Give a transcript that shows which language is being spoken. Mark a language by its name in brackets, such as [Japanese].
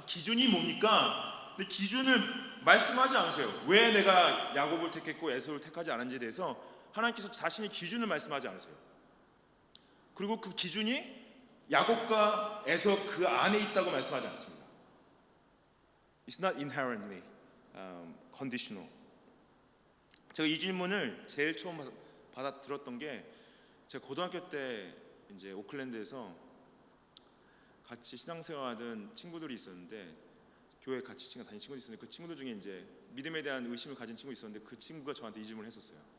[Korean] 그 기준이 뭡니까? 근데 기준을 말씀하지 않으세요. 왜 내가 야곱을 택했고 에서를 택하지 않은지에 대해서 하나님께서 자신의 기준을 말씀하지 않으세요. 그리고 그 기준이 야곱과 에서 그 안에 있다고 말씀하지 않습니다. [English] It's not inherently conditional. [Korean] 제가 이 질문을 제일 처음 받아 들었던 게 제가 고등학교 때 이제 오클랜드에서 같이 신앙생활하던 친구들이 있었는데 교회 같이 다니는 친구들이 있었는데 그 친구들 중에 이제 믿음에 대한 의심을 가진 친구가 있었는데 그 친구가 저한테 이 질문을 했었어요.